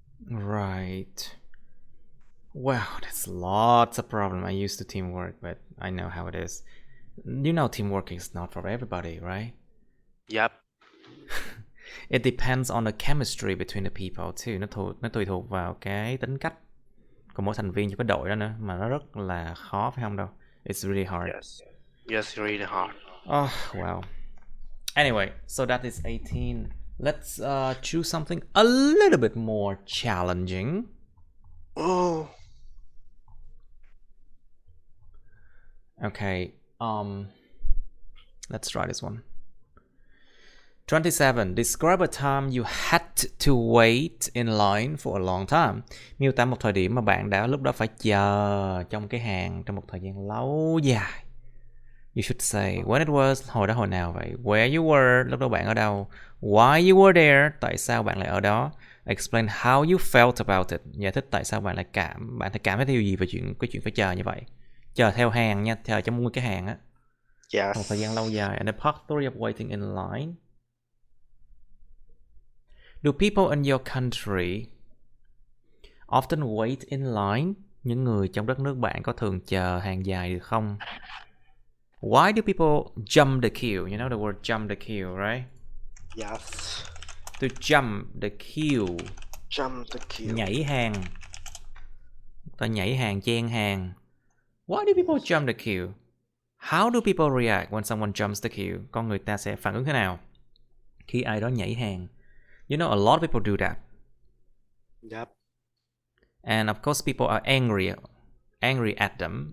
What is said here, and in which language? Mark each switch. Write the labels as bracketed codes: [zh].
[en] Right. Wow, that's lots of problem. I used to teamwork, but I know how it is. You know, teamwork is not for everybody, right? Yep. It depends on the chemistry between the people too. [vi] Nó tùy thuộc vào cái tính cách của mỗi thành viên trong cái đội đó nữa, mà nó rất là khó phải không đâu. [en] It's really hard. Yes. Yes, really hard. Oh, well. Anyway, so that is 18. Let's choose something a little bit more challenging. Oh. Okay. Let's try this one. 27. Describe a time you had to wait in line for a long time. [vi] Miêu tả một thời điểm mà bạn đã lúc đó phải chờ trong cái hàng trong một thời gian lâu dài. [en] You should say when it was, [vi] hồi đó hồi nào vậy? [en] Where you were, [vi] lúc đó bạn ở đâu? [en] Why you were there, [vi] tại sao bạn lại ở đó? [en] Explain how you felt about it, [vi] giải thích tại sao bạn lại bạn thấy cảm thấy điều gì về cái chuyện phải chờ như vậy. Chờ theo hàng nha, chờ trong cái hàng á. [en] Yes. [vi] Một thời gian lâu dài. [en] And the part 3 of waiting in line. Do people in your country often wait in line? [vi] Những người trong đất nước bạn có thường chờ hàng dài được không? [en] Why do people jump the queue? You know the word jump the queue, right? Yes. To jump the queue. Jump the queue. [vi] Nhảy hàng. Ta nhảy hàng, chen hàng. [en] Why do people jump the queue? How do people react when someone jumps the queue? [vi] Con người ta sẽ phản ứng thế nào khi ai đó nhảy hàng? [en] You know, a lot of people do that. Yep. And of course, people are angry at them.